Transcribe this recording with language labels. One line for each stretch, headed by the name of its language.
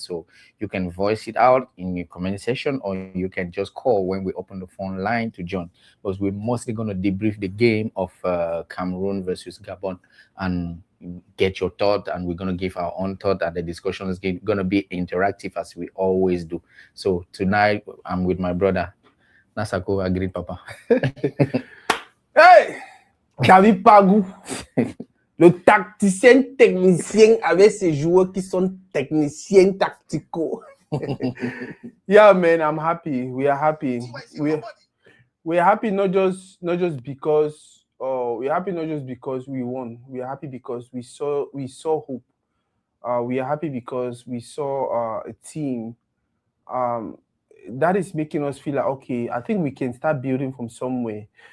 English: So you can voice it out in the comment section, or you can just call when we open the phone line to join, because we're mostly gonna debrief the game of Cameroon versus Gabon and get your thought, and we're going to give our own thought, and the discussion is going to be interactive as we always do. So tonight I'm with my brother Nasako. Agreed, Papa.
French: Hey, David Pagou, le tacticien technicien avec ces joueurs qui sont techniciens tacticaux.
English: Yeah, man, I'm happy. We are happy. We're happy not just because we're happy not just because we won. We are happy because we saw hope. We are happy because we saw a team that is making us feel like, okay, I think we can start building from somewhere.